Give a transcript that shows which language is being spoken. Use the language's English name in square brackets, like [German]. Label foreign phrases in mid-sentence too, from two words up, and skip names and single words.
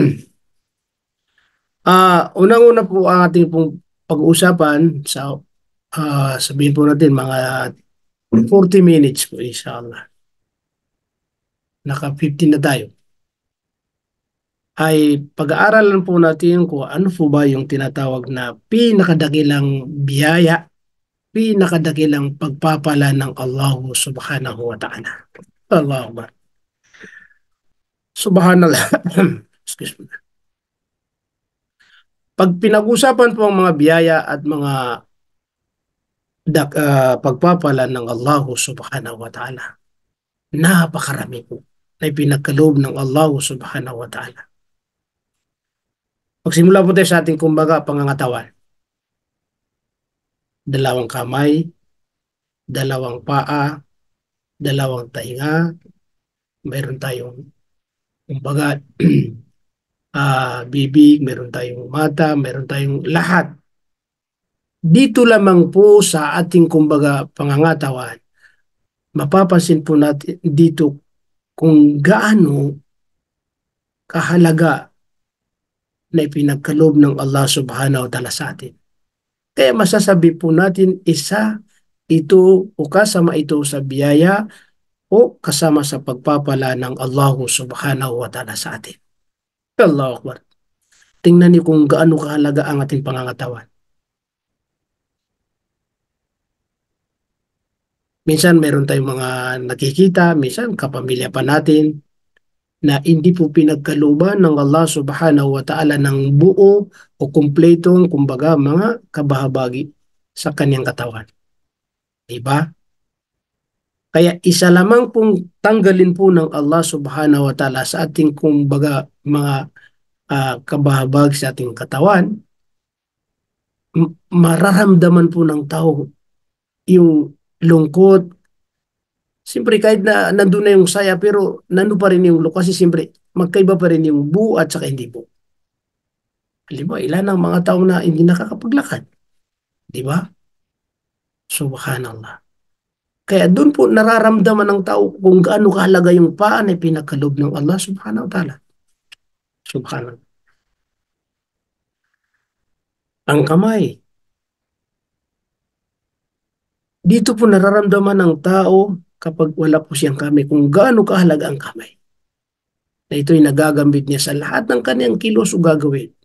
[Filipino] Unang-una po ang ating pong pag-uusapan sa sabihin po natin mga 40 minutes po inshallah. Naka 15 na tayo. Ay pag-aaralan po natin kung ano po ba yung tinatawag na pinakadakilang biyaya, pinakadakilang pagpapala ng Allah [Arabic] سبحانه وتعالى. الله أكبر. سبحان الله. [English] Excuse me. [Filipino] Pag pinag-usapan po ang mga biyaya at mga pagpapala ng Allah [Arabic] سبحانه وتعالى, [Filipino] napakarami po na ipinagkaloob ng Allah [Arabic] سبحانه وتعالى. [Filipino] Magsimula po tayo sa ating kumbaga pangangatawan. Dalawang kamay, dalawang paa, dalawang tainga, mayroon tayong kumbaga bibig, mayroon tayong mata, mayroon tayong lahat. Dito lamang po sa ating kumbaga pangangatawan, mapapansin po natin dito kung gaano kahalaga na ipinagkaloob ng Allah [Arabic] سبحانه وتعالى [Filipino] sa atin. Kaya masasabi po natin isa ito o kasama ito sa biyaya o kasama sa pagpapala ng Allah [Arabic] سبحانه وتعالى [Filipino] sa atin. [Arabic] الله أكبر. [Filipino] Tingnan niyo kung gaano kahalaga ang ating pangangatawan. Minsan mayroon tayong mga nakikita, minsan kapamilya pa natin na hindi po pinagkalooban ng Allah [Arabic] سبحانه وتعالى [Filipino] ng buo o kumpletong kumbaga mga kabahabagi sa kanyang katawan. Diba? Kaya isa lamang pong tanggalin po ng Allah [Arabic] سبحانه وتعالى [Filipino] sa ating kumbaga mga kabahabag sa ating katawan, mararamdaman po ng tao yung lungkot. Siyempre kahit na nandun na yung saya pero nandun pa rin yung lungkot kasi siyempre magkaiba pa rin yung buo at saka hindi buo. Halimbawa, ilan ang mga tao na hindi nakakapaglakad. Di ba? Subhanallah. Kaya doon po nararamdaman ng tao kung gaano kahalaga yung paa na pinagkaloob ng Allah [Arabic] سبحانه وتعالى. [Filipino] Subhanallah. Ang kamay. Dito po nararamdaman ng tao kapag wala po siyang kamay kung gaano kahalaga ang kamay. Na ito'y nagagamit niya sa lahat ng kanyang kilos o gagawin.